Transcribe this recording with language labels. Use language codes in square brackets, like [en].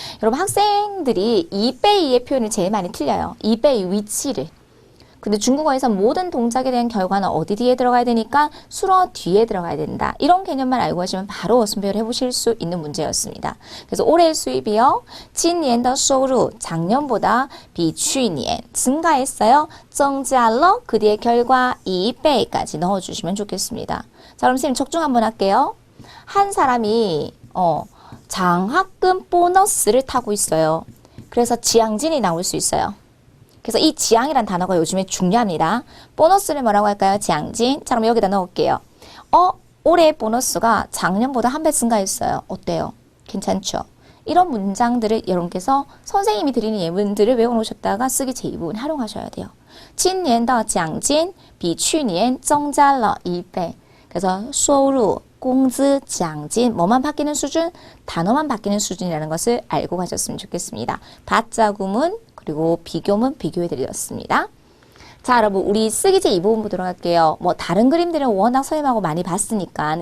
[ko] 여러분 학생들이 2배2의 표현을 제일 많이 틀려요. 2배의 위치를. 근데 중국어에서 모든 동작에 대한 결과는 어디 뒤에 들어가야 되니까 수로 뒤에 들어가야 된다. 이런 개념만 알고 하시면 바로 순배를 해보실 수 있는 문제였습니다. 그래서 올해의 수입이요. [zh] 今年的收入 [ko] 작년보다 [zh] 比去年 [ko] 증가했어요. [zh] 增加了 [ko] 그 뒤에 결과 2배까지 넣어주시면 좋겠습니다. 자, 그럼 선생님 적중 한번 할게요. 한 사람이 장학금 보너스를 타고 있어요. 그래서 지양진이 나올 수 있어요. 그래서 이 지양이란 단어가 요즘에 중요합니다. 보너스를 뭐라고 할까요? 지양진. 자, 그럼 여기다 넣을게요. 올해 보너스가 작년보다 한 배 증가했어요. 어때요? 괜찮죠? 이런 문장들을 여러분께서 선생님이 드리는 예문들을 외워놓으셨다가 쓰기 제2부분 활용하셔야 돼요. [zh] 今年的奖金比去年增加了2倍. [ko] 그래서 收入, 工资, 奖金 뭐만 바뀌는 수준? 단어만 바뀌는 수준이라는 것을 알고 가셨으면 좋겠습니다. 바자 구문 그리고 비교문 비교해드렸습니다. 자, 여러분 우리 쓰기 제2부분 보도록 할게요. 뭐 다른 그림들은 워낙 선생님하고 많이 봤으니까.